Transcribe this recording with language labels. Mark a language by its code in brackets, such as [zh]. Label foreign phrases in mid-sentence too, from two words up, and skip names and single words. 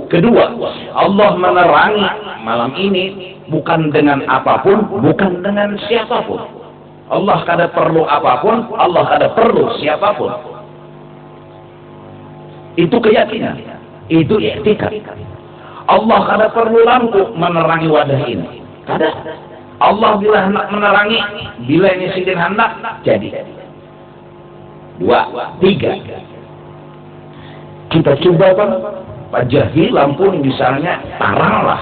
[id] Kedua, Allah menerangi malam ini bukan dengan apapun, bukan dengan siapapun. [bjn] Allah kada perlu apapun, Allah kada perlu siapapun. Itu keyakinan, itu etika. Allah kada perlu lampu menerangi wadah ini. Kada. Allah bila hendak menerangi, bila ini sidin hendak, jadi. 2, 3. Kita coba Pak Jahil lampu misalnya tarang lah.